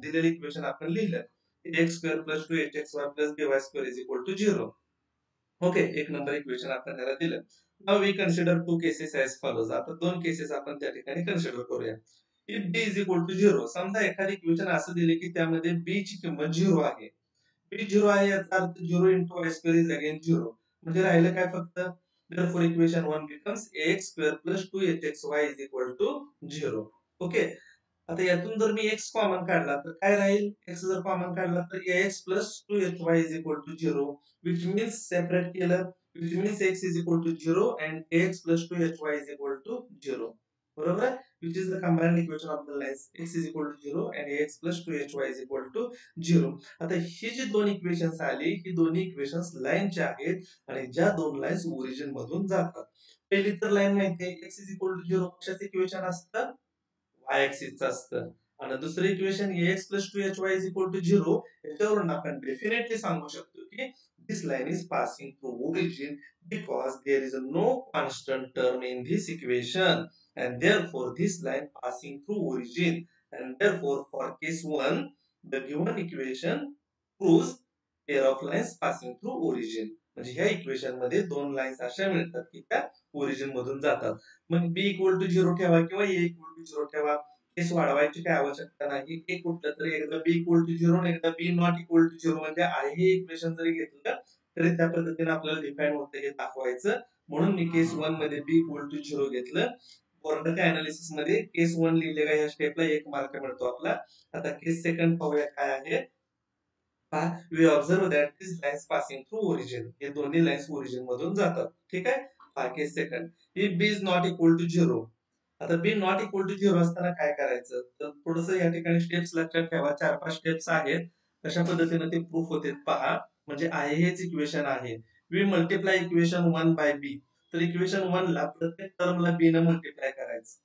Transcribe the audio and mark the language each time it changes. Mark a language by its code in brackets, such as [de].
[mr] दिलेलं इक्वेशन आपण लिहिलं, [en] x square plus 2hxy plus by square is equal to 0. [mr] Okay, एक नंबर इक्वेशन आपण त्याला दिलं. [en] Now we consider two cases as follows. [mr] आता दोन केसेस आपण त्या ठिकाणी कन्सिडर करूया. [en] if b is equal to 0, [mr] समजा एखादी इक्वेशन असं दिले की त्यामध्ये b ची किंमत 0 आहे. b 0 आहे याचा अर्थ [en] 0 into y square is again 0. [mr] म्हणजे राहिलं काय फक्त, [en] therefore equation 1 becomes ax square plus 2hxy is equal to 0. [mr] Okay, आता यातून जर मी x कॉमन काढला तर काय राहील, [en] x जर common काढला तर ax plus 2hy is equal to 0, which means [mr] separate केलं, [en] which means x is equal to 0 and ax plus 2hy is equal to 0. [mr] बरोबर आहे, [en] which is the combined equation of the lines x is equal to 0 and ax plus 2hy is equal to 0. [mr] आता ही जी दोन equations आली, ही दोन्ही equations लाईनचे आहेत आणि ज्या दोन लाईन्स ओरिजिन मधून जातात. पहिली तर लाईन माहिती आहे, [en] x is equal to 0 [mr] कशाचं इक्वेशन असतं, y ऍक्सिसचं असतं. [en] आणि दुसरं equation ax plus 2hy is equal to 0, [mr] याच्यावरून आपण डेफिनेटली सांगू शकतो की [en] this line is passing through origin because there is no constant term in this equation and therefore this line passing through origin, and therefore for case 1 the given equation proves pair of lines passing through origin. [mr] म्हणजे ह्या equation मध्ये दोन lines अशा मिळतात की त्या origin मधून जातात. मग b इक्वल टू 0 ठेवा किंवा a इक्वल टू 0 ठेवा, केस वाढवायची काय आवश्यकता नाही. एक कुठलं तरी एकदा b इक्वल टू 0 आणि एकदा b नॉट इक्वल टू 0 म्हणजे आहे हे इक्वेशन जरी घेतलं तरी त्या पद्धतीने आपल्याला डिफाइन होतं हे दाखवायचं. म्हणून मी केस 1 मध्ये b इक्वल टू 0 घेतलं. बोर्डाच्या अनालिसिस मध्ये केस 1 लिहिले का या स्टेपला 1 मार्क मिळतो आपला. आता केस सेकंड पाहूया काय आहे. [en] we observe that these lines passing through origin, [mr] हे दोन्ही लाईन्स ओरिजिन मधून जातात. ठीक आहे, केस second, [en] if b is not equal to 0. [mr] आता b नॉट इक्वल टू 0 असताना काय करायचं, तर थोडंसं या ठिकाणी स्टेप्स लक्षात ठेवा, 4-5 स्टेप्स आहेत. कशा पद्धतीने ते प्रूफ होते पहा. म्हणजे आहे हेच इक्वेशन आहे, [en] We multiply equation 1 by b. [mr] तर इक्वेशन 1 ला प्रत्येक टर्मला b ने मल्टिप्लाय करायचं.